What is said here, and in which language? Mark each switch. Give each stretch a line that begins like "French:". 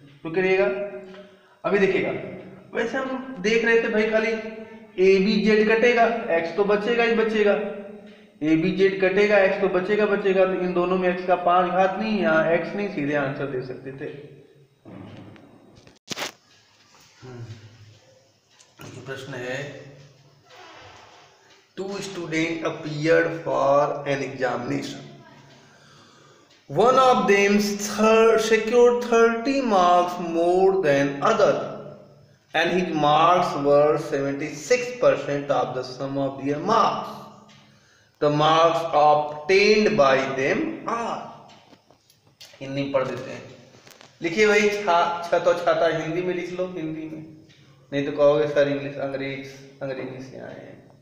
Hindi: तो करिएगा अभी देखिएगा, वैसे हम देख रहे थे भाई खाली ए बी जेड कटेगा, x तो बचेगा ही बचेगा, ए बी जेड कटेगा, x तो बचेगा, तो इन दोनों में x का 5 घात नहीं, यहाँ x नहीं, सीधे आंसर दे सकते थे। प्रश्न है,
English: 2 students appeared for an examination. One of them secured 30 marks more than other, and his marks were 76% of the sum of their marks. The marks obtained by them are,
Hindi: Hindi पढ़ देते हैं। लिखिए भाई, छत और छाता हिंदी में लिख लो, हिंदी में, नहीं तो कहोगे सर इंग्लिश अंग्रेजी से आए हैं।